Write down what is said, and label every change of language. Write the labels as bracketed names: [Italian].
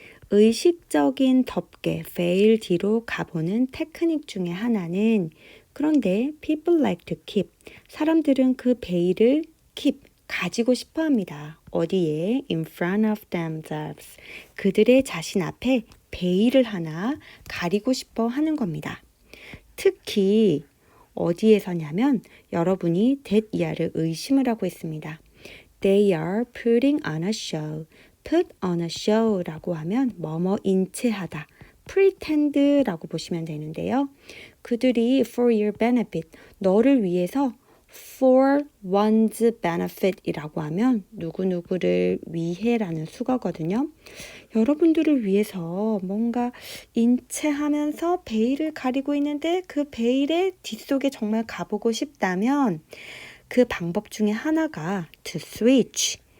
[Korean] 의식적인 덮개, veil 뒤로 가보는 테크닉 중에 하나는 그런데 [English] people like to keep, [Korean] 사람들은 그 베일을 keep, 가지고 싶어 합니다. 어디에? [English] In front of themselves. [Korean] 그들의 자신 앞에 베일을 하나 가리고 싶어 하는 겁니다. 특히 어디에서냐면 여러분이 that 이하를 의심을 하고 있습니다. [English] They are putting on a show. put on a show라고 [Korean] 하면 뭐뭐인체하다. pretend라고 보시면 되는데요. 그들이 [English] for your benefit, [Korean] 너를 위해서 [English] for one's benefit [Korean] 이라고 하면 누구누구를 위해라는 수거거든요. 여러분들을 위해서 뭔가 인체하면서 베일을 가리고 있는데 그 베일의 뒷속에 정말 가보고 싶다면 그 방법 중에 하나가 to switch.